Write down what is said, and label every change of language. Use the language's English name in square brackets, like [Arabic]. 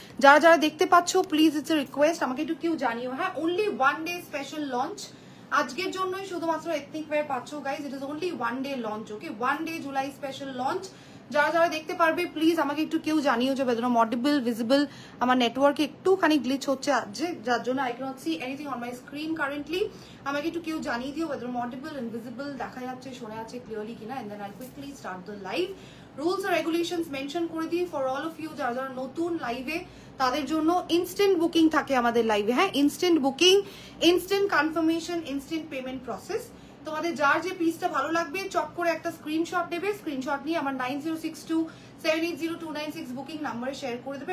[Bangla] যারা যারা দেখতে পাচ্ছ প্লিজ [English] it's a request [Bangla] আমাকে একটু কেউ জানিও। হ্যাঁ, অনলি 1 day স্পেশাল লঞ্চ আজকের জন্যই শুধুমাত্র এথনিক ওয়্যার পাচ্ছ guys. [English] It is only 1 day launch, okay? 1 day July special launch. [Bangla] যারা যারা দেখতে পারবে প্লিজ আমাকে একটু কেউ জানিও যে [English] whether I'm audible, visible। [Bangla] আমার নেটওয়ার্কে একটুখানি গ্লিচ হচ্ছে আজ, যার জন্য [English] I cannot see anything on my screen currently. [Bangla] আমাকে একটু কেউ জানিয়ে দিও [English] whether I'm audible and visible, [Bangla] দেখা যাচ্ছে শোনা যাচ্ছে ক্লিয়ারলি কিনা, [English] and then I'll quickly start the live. [Bangla] Rules আর regulations mention করে দিই [English] For all of you. [Bangla] যারা যারা নতুন লাইভে তাদের জন্য ইনস্ট্যান্ট বুকিং থাকে আমাদের লাইভে। [English] হ্যাঁ, instant booking, instant confirmation, instant payment process. [Bangla] তোমাদের যার যে পিসটা ভালো লাগবে চট করে একটা স্ক্রিনশট দেবে। স্ক্রিনশট নিয়ে আমার 9062780296 বুকিং নাম্বারে শেয়ার করে দেবে।